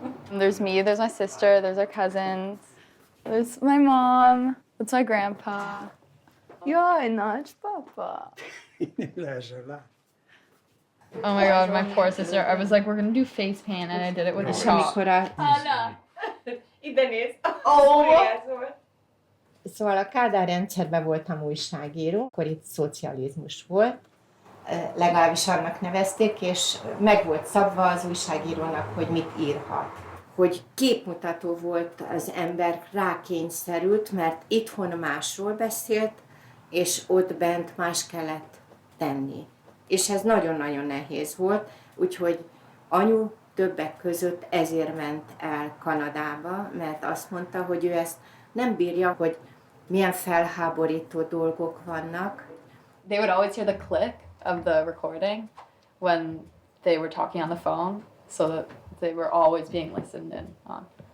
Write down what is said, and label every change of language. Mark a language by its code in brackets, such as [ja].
[en] There's me, there's my sister, there's our cousins, there's my mom, that's my grandpa. [hu] Jaj, nagypapa. [en] Oh my god, my poor sister. I was like, we're gonna do face paint, and I did it with a chalk. [hu] Anna! Ide nézz! Szóval a Kádár rendszerben voltam újságíró, akkor itt szocializmus volt. Legalábbis annak nevezték, és meg volt szabva az újságírónak, hogy mit írhat. Hogy képmutató volt az ember, rákényszerült, mert itthon másról beszélt, és ott bent más kellett tenni. És ez nagyon-nagyon nehéz volt, úgyhogy anyu többek között ezért ment el Kanadába, mert azt mondta, hogy ő ezt nem bírja, hogy milyen felháborító dolgok vannak. [en] They would always hear the click of the recording when they were talking on the phone, so that they were always being listened in on.